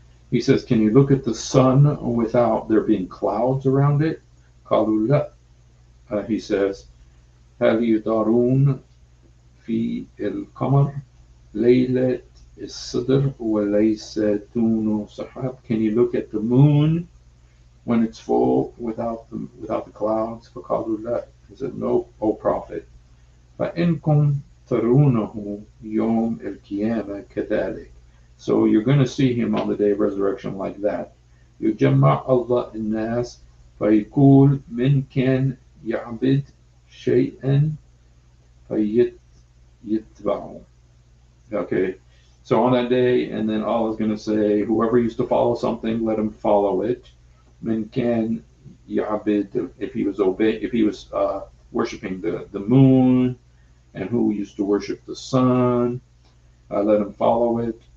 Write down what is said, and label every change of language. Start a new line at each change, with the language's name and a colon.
English: He says, can you look at the sun without there being clouds around it?
Arabic: قالوا لا.
English: He says,
Arabic: هل يدارون في القمر ليلة الصدر وليس دونه سحاب?
English: Can you look at the moon when it's full without the clouds?
Arabic: فقالوا لا.
English: He said, no, O Prophet.
Arabic: فإنكم ترونه يوم القيامة كذلك.
English: So you're going to see him on the day of resurrection like that.
Arabic: يجمع الله الناس فيقول من كان يعبد شيئا فيتبعه.
English: Okay, so on that day, and then Allah is going to say, whoever used to follow something, let him follow it.
Arabic: من كان يعبد,
English: if he was worshiping the moon, and who used to worship the sun, let him follow it.